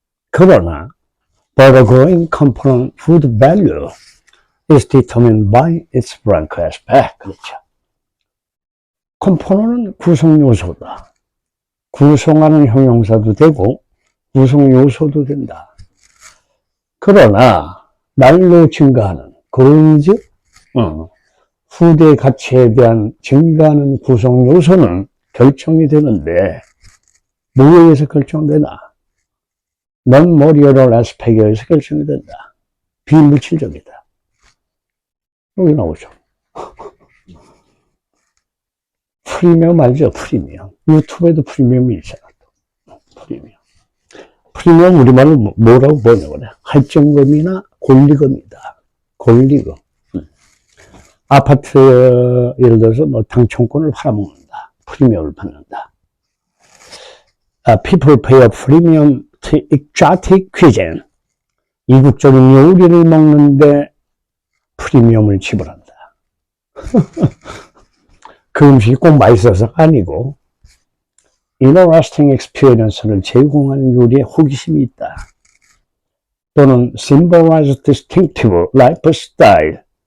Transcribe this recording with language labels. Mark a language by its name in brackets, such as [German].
[Korean] 그러나, [English] but the growing component food value is determined by its blank aspect. [Korean] 그렇죠. 컴포넌트는 구성 요소다. 구성하는 형용사도 되고, 구성 요소도 된다. 그러나, 날로 증가하는, growing, 후대 가치에 대한 증가하는 구성 요소는 결정이 되는데, 뭐에 의해서 결정되나? non-material aspect에 의해서 결정이 된다. 비물질적이다. 여기 나오죠. 프리미엄 알죠? 프리미엄. 유튜브에도 프리미엄이 있잖아. 프리미엄. 프리미엄 우리말로 뭐라고 번역을 해? 할증금이나 권리금이다. 권리금. 아파트 예를 들어서 뭐 당첨권을 팔아먹는다. 프리미엄을 받는다. [English] People pay a premium to exotic cuisine. [Korean] 이국적인 요리를 먹는데 프리미엄을 지불한다. 그 음식이 꼭 맛있어서가 아니고 [English] interesting experience [Korean] 를 제공하는 요리에 호기심이 있다. 또는 [English] symbolize distinctive lifestyle.